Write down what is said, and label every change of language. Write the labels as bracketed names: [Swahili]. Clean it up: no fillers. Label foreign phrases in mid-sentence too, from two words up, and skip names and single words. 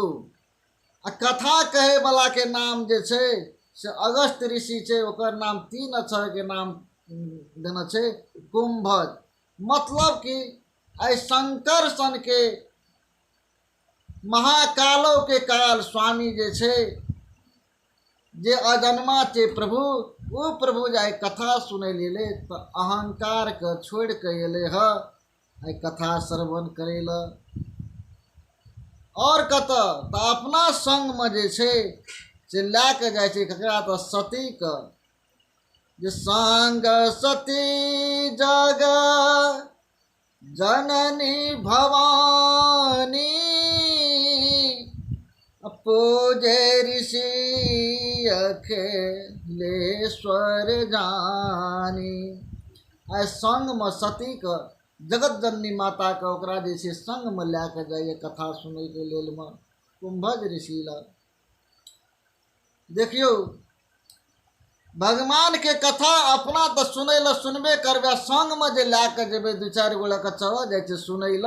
[Maithili] आ कथा कहे वाला के नाम जे छै से अगस्त ऋषि छै, ओकर नाम 3 अक्षर के नाम देना छै कुंभज। मतलब कि आई शंकर सन के महाकालो के काल स्वामी जे छै, जे अजन्मा छै प्रभु, वो प्रभु जाय कथा सुनै ले तो अहंकार के छोड़ के एले ह आई कथा श्रवण करे ल। और कत तो अपना संग में जे छै से ला के जाय छै ककरा? तो सती के। [Awadhi] जे संग सती जग जननी भवानी, पूजे ऋषि अखिलेश्वर जानी। [Maithili] आइ संग में सती के, जगत जननी माता के ओकरा जे छै संग में ला के जाइए कथा सुनै के लेल में कुंभज ऋषि लग। देखियो भगवान के कथा अपना तो सुनै ल सुनबे करबे, संग में जे ला के जेबे 2-4 गो लऽ के चल जाइ छै सुनै ल।